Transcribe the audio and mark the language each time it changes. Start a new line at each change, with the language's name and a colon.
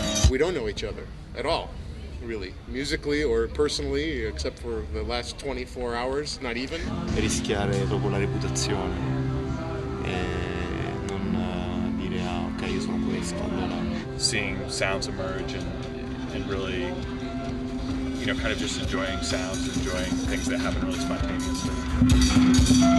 English: we don't know each other at all, really, musically or personally, except for the last 24 hours, not even.
Italian: Rischiare proprio la reputazione e non dire ok, io sono questo, allora.
English: Seeing sounds emerge and really, you know, kind of just enjoying sounds, enjoying things that happen really spontaneously.